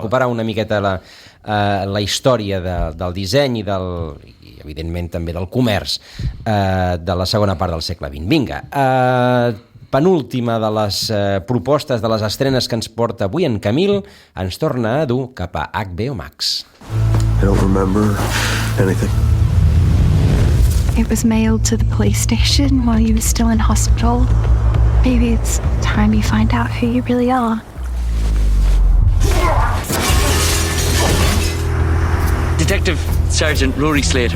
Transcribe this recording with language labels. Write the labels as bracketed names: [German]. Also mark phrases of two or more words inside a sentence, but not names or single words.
[Catalan] recuperar una miqueta la història del disseny i evidentment també del comerç de la segona part del segle XX. Vinga, penúltima de les propostes de les estrenes que ens porta avui en Camil, ens torna a dur cap a HBO Max. [English] I don't remember anything. It was mailed to the police station while you were still in hospital. Maybe it's time you find out who you really are. Detective Sergeant Rory Slater.